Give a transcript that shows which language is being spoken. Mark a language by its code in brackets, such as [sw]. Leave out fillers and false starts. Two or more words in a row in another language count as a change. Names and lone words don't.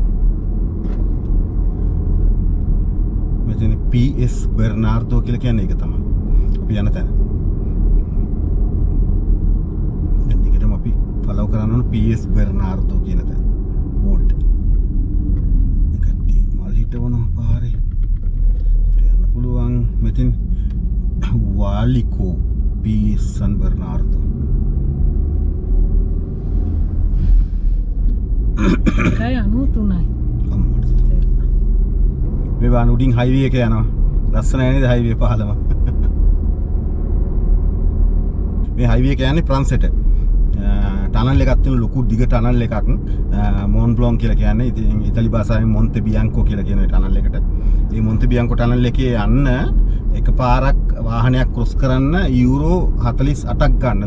[si] මෙතන PS බර්නාර්ඩෝ කියලා කියන්නේ ඒක තමයි. අපි යන තැන. දැන් දිගටම අපි ෆලෝ කරන්න ඕන PS බර්නාර්ඩෝ කියන තැන. බෝඩ්. ඒකට මල් හිටවන පාරේ Gallico P. San Bernardo. Kayak anu tunai. මේ වාන උඩින් හයිවේ එක යනවා. ලස්සනයි නේද හයිවේ පහළම. මේ හයිවේ එක යන්නේ ප්‍රන්සෙට. ටනල් එකක් තියෙන ලොකු දිග ටනල් එකක්. මොන් බ්ලොන් කියලා කියන්නේ. ඉතින් ඉතාලි භාෂාවෙන් මොන්තේ බියන්කෝ කියලා කියන ටනල් එකට. මේ මොන්තේ බියන්කෝ ටනල් එකේ යන්න එකපාරක් වාහනයක් ක්‍රොස් කරන්න යුරෝ 48ක් ගන්න.